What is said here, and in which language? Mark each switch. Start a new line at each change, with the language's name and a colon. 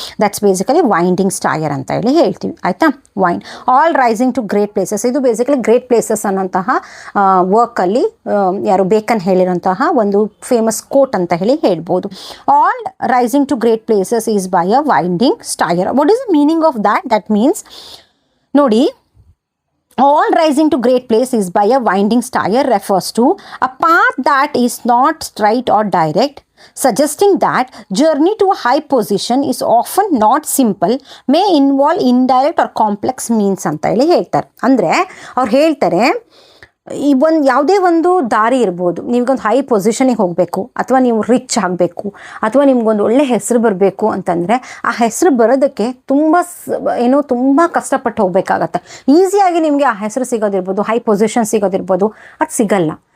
Kannada: That's basically winding stair ಅಂತ ಹೇಳ್ತೀವಿ. ಆಯಿತಾ?
English: wind all rising to great places,
Kannada: ಇದು ಬೇಸಿಕಲಿ ಗ್ರೇಟ್ ಪ್ಲೇಸಸ್ ಅನ್ನೋಂತಹ ವರ್ಕಲ್ಲಿ ಯಾರು ಬೇಕನ್ ಹೇಳಿರೋಂತಹ ಒಂದು ಫೇಮಸ್ ಕೋಟ್ ಅಂತ ಹೇಳ್ಬೋದು.
English: All rising to great places is by a winding stair. What is the meaning of that? That means ನೋಡಿ, all rising to great place is by a winding stair refers to a path that is not straight or direct, suggesting that journey to a high position is often not simple, may involve indirect or complex means
Kannada: ಅಂತ ಹೇಳ್ತಾರೆ. ಅಂದರೆ ಅವ್ರು ಹೇಳ್ತಾರೆ, ಈ ಯಾವುದೇ ಒಂದು ದಾರಿ ಇರ್ಬೋದು, ನೀವೊಂದು ಹೈ ಪೊಸಿಷನಿಗೆ ಹೋಗಬೇಕು, ಅಥವಾ ನೀವು ರಿಚ್ ಆಗಬೇಕು, ಅಥವಾ ನಿಮ್ಗೊಂದು ಒಳ್ಳೆ ಹೆಸರು ಬರಬೇಕು ಅಂತಂದರೆ ಆ ಹೆಸರು ಬರೋದಕ್ಕೆ ತುಂಬ ಕಷ್ಟಪಟ್ಟು ಹೋಗಬೇಕಾಗತ್ತೆ. ಈಸಿಯಾಗಿ ನಿಮಗೆ ಆ ಹೆಸರು ಸಿಗೋದಿರ್ಬೋದು, ಹೈ ಪೊಸಿಷನ್ ಸಿಗೋದಿರ್ಬೋದು, ಅದು ಸಿಗಲ್ಲ.